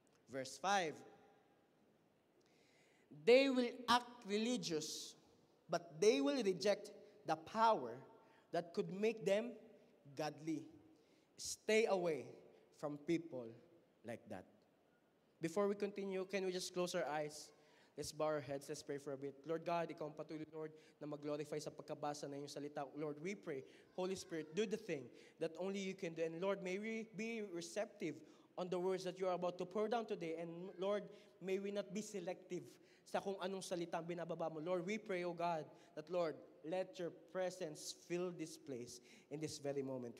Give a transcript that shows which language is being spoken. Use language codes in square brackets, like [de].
[en] Verse 5, they will act religious, but they will reject the power that could make them godly. Stay away from people like that. Before we continue, can we just close our eyes? Let's bow our heads. Let's pray for a bit. [tl] Lord God, Ikaw ang patuloy, Lord, na mag-glorify sa pagkabasa na iyong salita. [en] Lord, we pray, Holy Spirit, do the thing that only you can do. And Lord, may we be receptive on the words that you are about to pour down today. And Lord, may we not be selective [tl] sa kung anong salita ang binababa mo. [en] Lord, we pray, O God, that Lord, let your presence fill this place in this very moment.